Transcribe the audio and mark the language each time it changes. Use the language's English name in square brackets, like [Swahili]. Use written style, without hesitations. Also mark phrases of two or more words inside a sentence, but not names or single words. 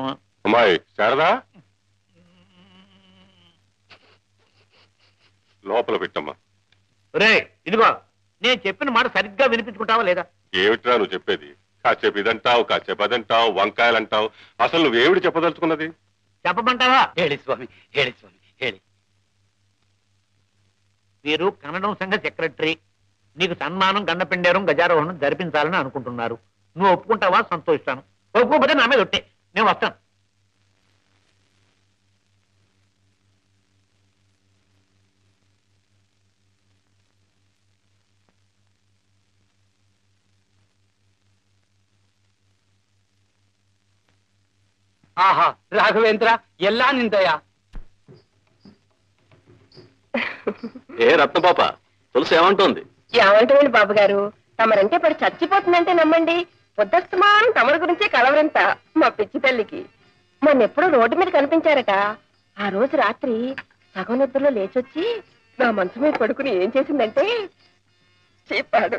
[Telugu] అమ్మాయి శారదా, లోపల పెట్టమ్మా. రే ఇదిగో, నేను చెప్పిన మాట సరిగ్గా వినిపించుకుంటావా లేదా? ఏమిట్రా నువ్వు చెప్పేది? కాసేపు ఇదంటావు, కాసేపు అదంటావు, వంకాయలు అంటావు. అసలు నువ్వేమిటి చెప్పదలుచుకున్నది? చెప్పమంటావా? [Kannada] ಹೇಳಿ ಸ್ವಾಮಿ, ಹೇಳಿ ಸ್ವಾಮಿ, ಹೇಳಿ. [Telugu] వీరు కన్నడం సంఘ సెక్రటరీ. నీకు సన్మానం, గండపెండేరం, గజారోహణం జరిపించాలని అనుకుంటున్నారు. నువ్వు ఒప్పుకుంటావా? సంతోషిస్తాను. ఒప్పుకోకపోతే నా మీద ఒట్టే, నేను వస్తాను. ఆహా రాఘవేంద్ర, [Kannada] ಎಲ್ಲಾ ನಿಂದಯ. [Telugu] ఏ రత్నపాప, తులసి ఏమంటోంది? ఏమంటారండి బాబు గారు, తమరంటే పడి చచ్చిపోతుందంటే నమ్మండి. పొద్దస్తమానం తమరి గురించే కలవరంతా మా పిచ్చి తల్లికి. మొన్నెప్పుడో రోడ్డు మీద కనిపించారట. ఆ రోజు రాత్రి సగం నిద్రలో లేచొచ్చి నా మనసు మీద పడుకుని ఏం చేసిందంటే చెప్పాడు.